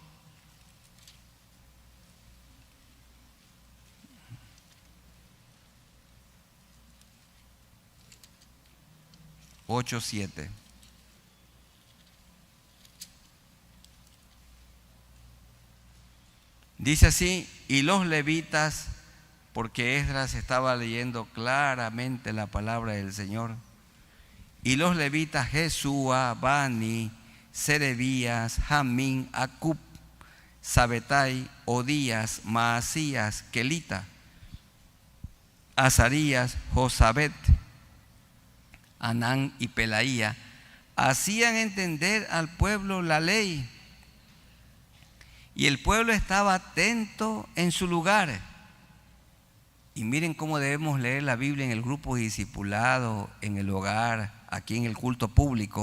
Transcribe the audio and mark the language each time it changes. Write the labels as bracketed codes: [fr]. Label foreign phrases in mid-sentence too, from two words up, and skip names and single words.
[es] 8:7. Dice así, y los levitas, porque Esdras estaba leyendo claramente la palabra del Señor, Y los levitas Jesúa, Bani, Serebías, Jamín, Acub, Sabetai, Odías, Maasías, Kelita, Azarías, Josabet, Anán y Pelaía, hacían entender al pueblo la ley. Y el pueblo estaba atento en su lugar. Y miren cómo debemos leer la Biblia en el grupo discipulado, en el hogar, aquí en el culto público.